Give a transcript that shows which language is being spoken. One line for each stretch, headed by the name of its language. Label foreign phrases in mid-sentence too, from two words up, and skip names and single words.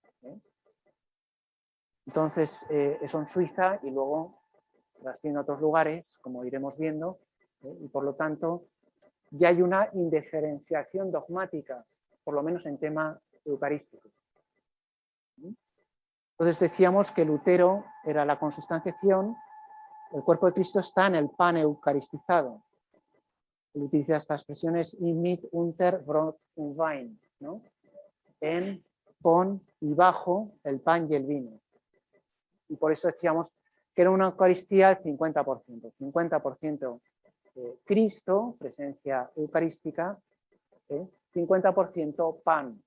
Spanish: Entonces, eso en Suiza y luego trasciende a otros lugares, como iremos viendo, y por lo tanto ya hay una indiferenciación dogmática, por lo menos en tema eucarístico. Entonces decíamos que Lutero era la consustanciación, el cuerpo de Cristo está en el pan eucaristizado. Él utiliza estas expresiones
German: in mit, unter, Brot und Wein,
Spanish: ¿no? En, con y bajo el pan y el vino. Y por eso decíamos que era una Eucaristía al 50%. 50% Cristo, presencia eucarística, 50% pan.